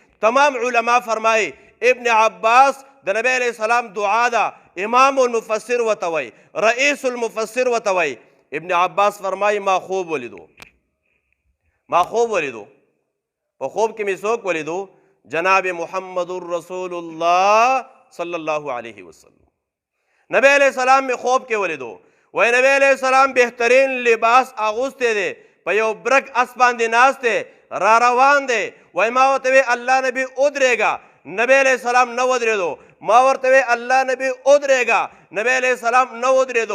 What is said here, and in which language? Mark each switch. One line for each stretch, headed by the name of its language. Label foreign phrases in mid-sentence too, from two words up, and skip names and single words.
Pashto: تمام علما فرمایي ابن عباس د نبی
Arabic: علیہ السلام
Pashto: دعا دا
Arabic: امام المفسر
Pashto: ورته وایي،
Arabic: رئیس المفسر
Pashto: ورته وایي. ابن عباس فرمایي ما خوب ولیدو، ما خوب ولیدو، په خوب کې مې څوک ولیدو؟
Arabic: جناب محمد رسول الله صلی الله علیه وسلم.
Pashto: نبی
Arabic: علیہ السلام
Pashto: میں خوب کې ولیدو. وای نبی
Arabic: علیہ السلام
Pashto: بهترین لباس اغوستی دی، په یو برک اس باندې ناست دی، را روان دی. وای ما ورته وی الله نبی ودرېږه، نبی
Arabic: علیہ السلام
Pashto: نه ودرېدو. ما ورته وی الله نبی ودرېږه، نبی
Arabic: علیہ السلام
Pashto: نه ودرېدو.